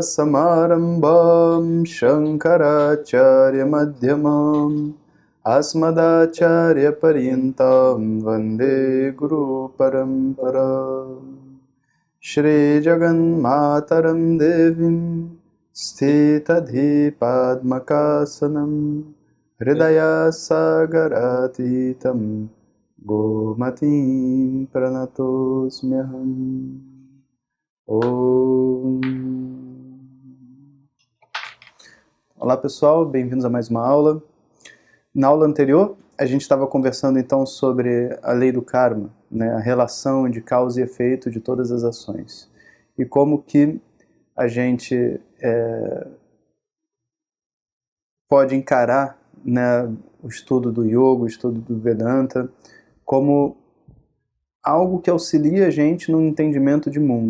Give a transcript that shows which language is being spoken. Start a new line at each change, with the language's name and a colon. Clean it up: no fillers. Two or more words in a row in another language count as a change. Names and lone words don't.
Sanskrit: Samarambham Shankaracharya Madhyamam Asmadacharya Paryantam Vande Guru Paramparam Shri Jagan Mataram Devim Sthitadhi Padmakasanam Hridaya Sagaratitam Gomatim Pranatosmyaham Om.
Portuguese: Olá pessoal, bem-vindos a mais uma aula. Na aula anterior, a gente estava conversando então sobre a lei do karma, né, a relação de causa e efeito de todas as ações. E como que a gente pode encarar, né, o estudo do yoga, o estudo do Vedanta, como algo que auxilia a gente no entendimento de mundo.